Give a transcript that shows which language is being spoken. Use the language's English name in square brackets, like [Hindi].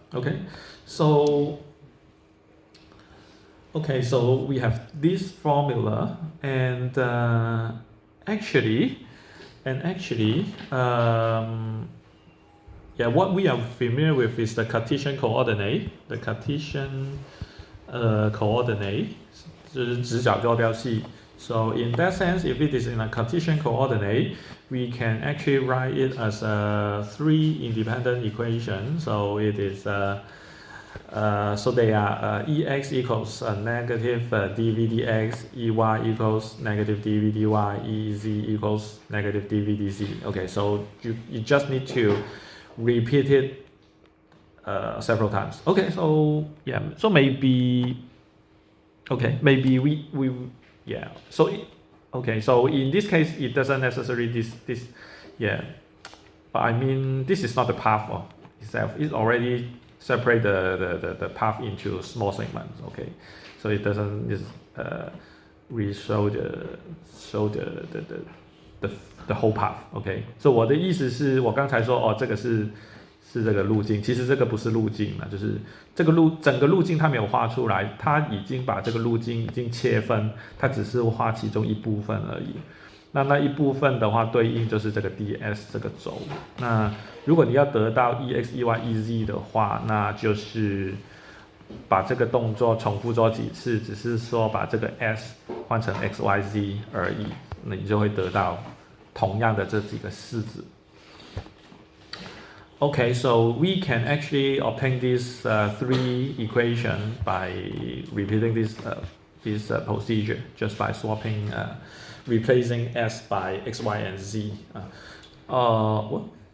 [English] Okay, so we have this formula, and actually, what we are familiar with is the Cartesian coordinate. The Cartesian coordinate [Chinese] 就是直角坐标系. [English] So in that sense, if it is in a Cartesian coordinate, we can actually write it as three independent equations. So it is so they are ex equals negative dv dx, ey equals negative dv dy, ez equals negative dv dz. Okay, so you just need to repeat it several times. Okay, so yeah, so maybe we yeah. So so in this case, it doesn't necessarily this yeah, but I mean this is not the path of itself. It already separate the path into small segments. Okay, so it doesn't just show the whole path. Okay, so [Chinese] 我的意思是我刚才说这个是这个路径，其实这个不是路径嘛，就是这个整个路径它没有画出来，它已经把这个路径已经切分，它只是画其中一部分而已。那一部分的话，对应就是这个 ds 这个轴。那如果你要得到 ex、ey、ez 的话，那就是把这个动作重复做几次，只是说把这个 s 换成 x、y、z 而已，那你就会得到同样的这几个式子。 [English] Okay, so we can actually obtain these three equations by repeating this procedure, just by swapping, replacing s by x, y, and z. What?